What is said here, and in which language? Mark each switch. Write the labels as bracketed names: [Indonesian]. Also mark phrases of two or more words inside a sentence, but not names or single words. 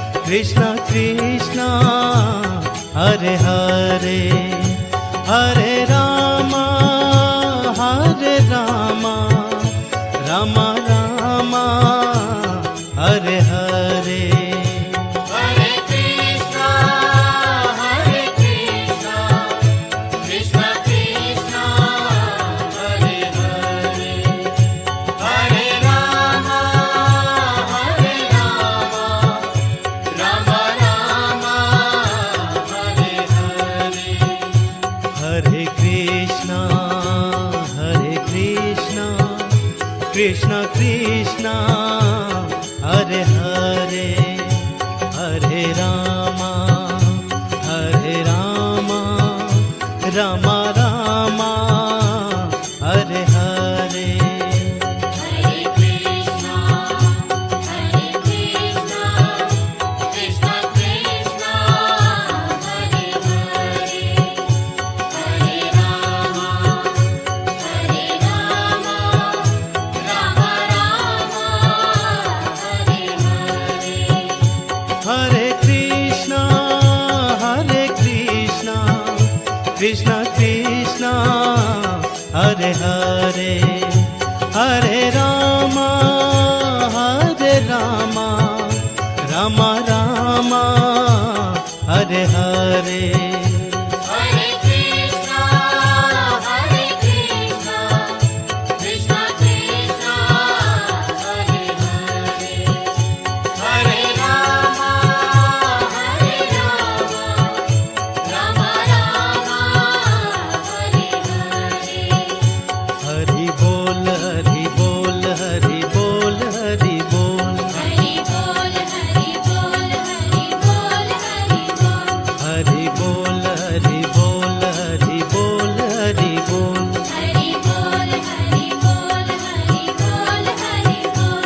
[Sanskrit] कृष्ण कृष्ण हरे हरे हरे राम राम राम हरे हरे हरे कृष्ण, हरे कृष्ण, कृष्ण कृष्ण, हरे हरे, हरे राम, हरे राम, राम राम, हरे हरे. हरे कृष्ण कृष्ण कृष्ण हरे हरे हरे राम राम राम हरे हरे हरे कृष्ण, कृष्ण कृष्ण, हरे हरे, हरे राम, राम राम, हरे हरे. हरे कृष्ण कृष्ण कृष्ण हरे हरे हरे राम राम राम हरे हरे हरे कृष्ण, कृष्ण कृष्ण, हरे हरे, हरे राम, राम राम, हरे हरे. [Hindi] हरि बोल हरि बोल हरि बोल हरि बोल हरि बोल, हरि बोल, हरि बोल, हरि बोल. हरि बोल हरि बोल हरि बोल हरि बोल हरि बोल, हरि बोल, हरि बोल, हरि बोल.